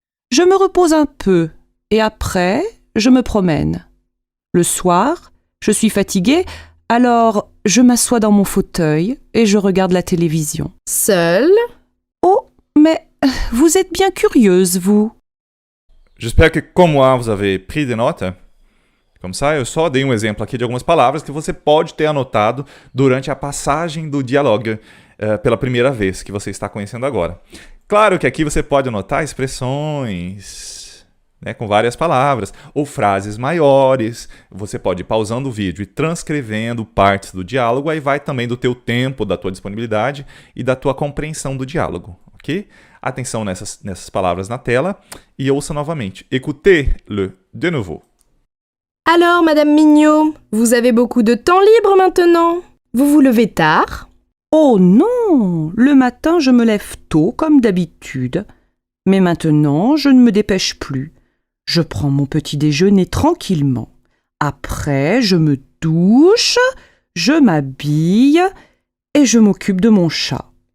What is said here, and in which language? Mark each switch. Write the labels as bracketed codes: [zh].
[fr] Je me repose un peu et après, je me promène. Le soir, je suis fatiguée, alors je m'assois dans mon fauteuil et je regarde la télévision. Seul? Oh, mais vous êtes bien curieuse, vous. J'espère que, como moi, vous avez pris des notes. [pt] Como ça, eu só dei exemplo aqui de algumas palavras que você pode ter anotado durante a passagem do diálogo pela primeira vez que você está conhecendo agora. Claro que aqui você pode anotar expressões, né, com várias palavras, ou frases maiores. Você pode ir pausando o vídeo e transcrevendo partes do diálogo, aí vai também do teu tempo, da tua disponibilidade e da tua compreensão do diálogo, ok? Atenção nessas palavras na tela e ouça novamente. [fr] Écoutez-le de nouveau. Alors, Madame Mignot, vous avez beaucoup de temps libre maintenant? Vous vous levez tard? Oh non, le matin je me lève tôt comme d'habitude, mais maintenant je ne me dépêche plus. Je prends mon petit déjeuner tranquillement. Après, je me douche, je m'habille et je m'occupe de mon chat.